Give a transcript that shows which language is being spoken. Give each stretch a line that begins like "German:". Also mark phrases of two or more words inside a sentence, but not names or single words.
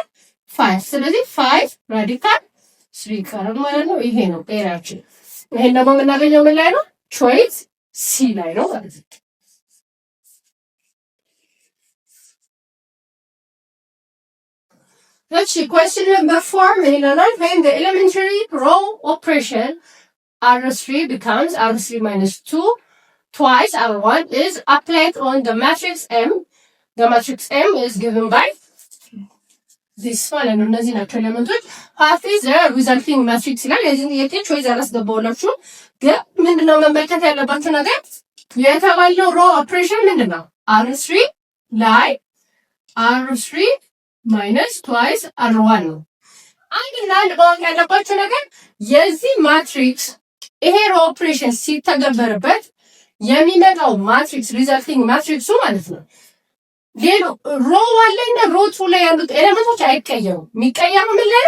Amharic: 5 ስለዚህ 5 ራዲካል 3 ይቀራል ማለት ነው። ይሄ ነው ኤሪያችን። ይሄን ደግሞ የምናገኘው ምን ላይ ነው? ቾይስ ሲ ላይ ነው ማለት ነው። እሺ
English: question number 4
Amharic: ምን ይላል?
English: when the elementary row operation R3 becomes R3 minus 2 twice R1 is applied on the matrix M. The matrix M is given by this
Amharic: ማለት ነው። እነዚህ ናቸው ኤሌመንቶች።
English: half is the resulting matrix
Amharic: ይላል። የዚህ ጥያቄ ቾይስ አላስገባሁላችሁ፣ ግን ምንድነው መመልከት ያለባችሁ ነገር የተባለው
English: row operation
Amharic: ምንድነው? R3 ላይ R3
English: minus twice
Amharic: R1 ነው። አንድና አንድ ማወቅ ያለባችሁ ነገር የዚህ ማትሪክስ ይሄ
English: row operation
Amharic: ሲተገበርበት የሚመጣው ማትሪክስ
English: resulting matrix
Amharic: ማለት ነው ሌሎ ሮ 1 ላይ እና ሮ 2 ላይ ያሉት ኤሌመንቶች አይቀየሩም። የሚቀየሩ ምን ላይ ነው?